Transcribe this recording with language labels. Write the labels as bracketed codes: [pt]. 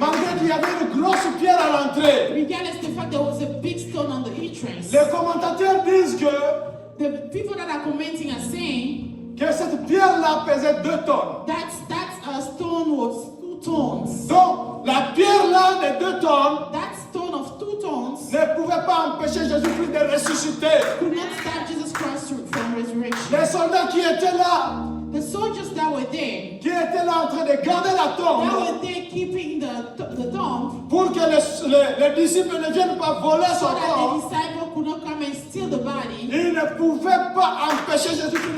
[fr] Malgré qu'il y avait une grosse pierre à l'entrée. [en] Regardless the fact there was a big stone on the entrance. [fr] Les commentateurs disent que [en] The people that are commenting are saying [fr] cette pierre-là pesait 2 tonnes. [en] that stone was 2 tons. [fr] Donc, la pierre-là de 2 tonnes [en] That stone of 2 tons [fr] ne pouvait pas empêcher Jésus-Christ de ressusciter. [en] could not stop Jesus Christ from resurrection. [fr] Les soldats qui étaient là, [en] The soldiers that were there, [fr] qui étaient là en train de garder la [en] that [fr] tombe [en] were there keeping the tomb, [fr] pour que les disciples ne viennent pas voler [en] so [fr] son [en] that the [fr] corps, [en] disciple could not come and steal the body. [fr] ils ne pouvaient pas empêcher Jésus-Christ de